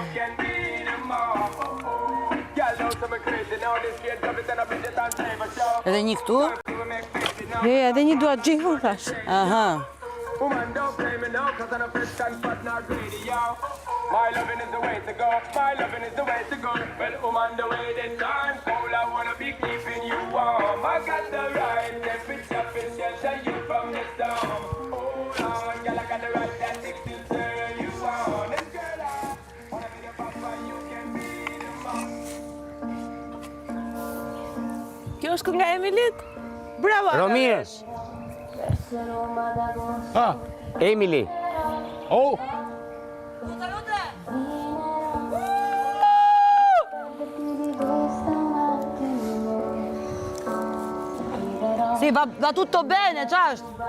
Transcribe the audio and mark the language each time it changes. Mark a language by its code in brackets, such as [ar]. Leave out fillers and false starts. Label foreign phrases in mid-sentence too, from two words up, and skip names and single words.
[sq] Edhe një këtu? Jo, edhe një dua jingle thash. Aha. [en] Woman, don't blame me now, cause I'm a fresh and fat, not greedy, yo. My loving is the way to go, my loving is the way to go. Well, woman, the way the time cold, I wanna be keeping you warm. I got the right temperature to shelter you from the storm. Hold on, girl, I got the right tactics to turn you on. And girl, I wanna be the papa, you can be the mom. [sq] Kjo është kënga e Emilit? Bravo! Romir! Emily! Oh! [it] Sì, va tutto bene, c'è.